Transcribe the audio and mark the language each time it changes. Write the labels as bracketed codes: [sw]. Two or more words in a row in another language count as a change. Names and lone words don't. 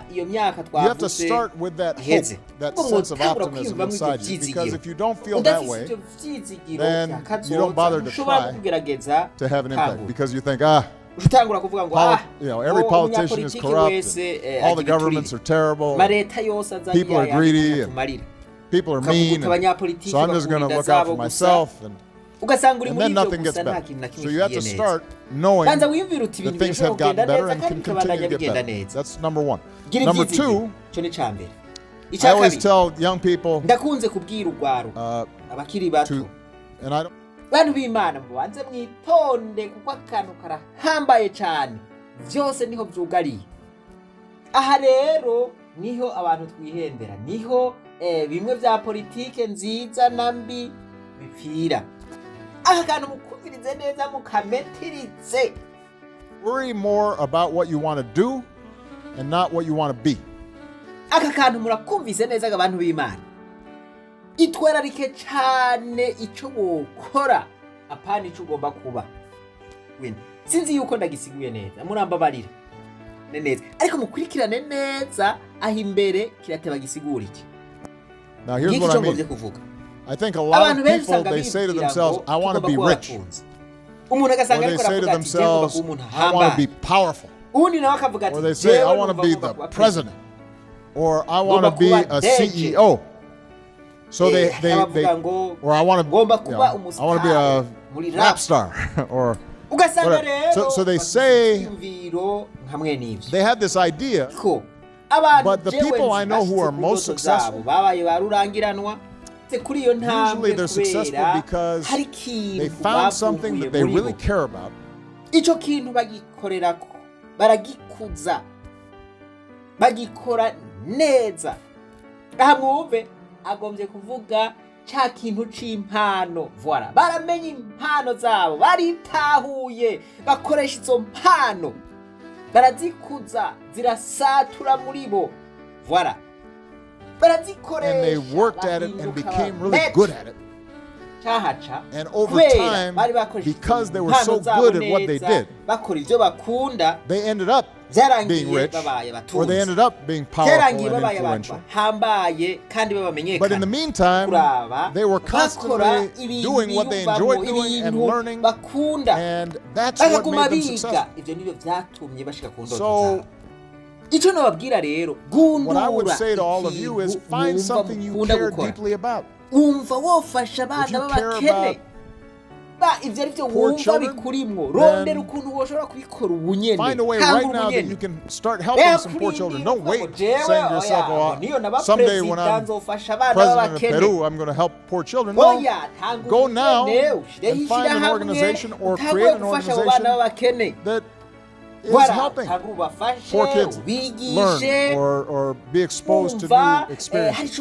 [en] You have to start with that hope, that sense of optimism inside you, because if you don't feel that way, then you don't bother to try to have an impact, because you think, every politician is corrupt, and all the governments are terrible, people are greedy, and people are mean, and so I'm just going to look out for myself, and then nothing gets better. So you have to start knowing that things have gotten better and can continue to get better. That's number one. Number two, I always tell young people and I don't. [rn] Bantu b'Imana mubanze mwitonde kuko akantu karahambaye cyane byose niho byugariye. Aha rero niho abantu twihendera, niho bimwe vya politike nziza nambi bipfira. Aha kantu mukuvirize neza mukametirize. [en] Worry more about what you want to do and not what you want to be. [rn] Aka kantu murakumvise neza abantu b'Imana. Itwararike cyane icyo wokora apana icyo ugomba kuba. Sinzi yuko ndagisiguye neza, murambabarira neza, ariko mukurikirane neza aho imbere kirateba gisigura iki. [en] Now here's what I mean. I think a lot of people, they say to themselves, I want to be rich. Or they say to themselves, I want to be powerful. Or they say, I want to be the president. Or I want to be a CEO. So they or I want to be a rap star or whatever. So they say they have this idea, but the people I know who are most successful, usually they're successful because they found something that they really care about. [rn] Ico kintu bagikorerako baragikuza bagikora neza. Aha mwumve agombye kuvuga cya kintu c'impano. Voilà, baramenye impano zabo, baritahuye, bakoresha izo mpano, barazikuza, zirasatura muri bo. Voilà, barazikoresha, [en] and they worked at it and became really good at it. [rn] cahaca [en] And over time, because they were so good at what they did, [rn] bakora ivyo bakunda, [en] they ended up being rich, or they ended up being powerful and influential. But in the meantime, they were constantly doing what they enjoyed doing and learning, and that's what made them successful. So, what I would say to all of you is find something you care deeply about. If you care about [rn] ivyo arivyo wumva bikurimwo, rondera ukuntu woshobora kubikora ubunyene. [en] Find a way right now that you can start helping some poor children. Don't wait saying to yourself, oh, someday when I'm president of Peru, I'm going to help poor children. No, go now and find an organization or create an organization that is helping poor kids learn or be exposed to new experiences.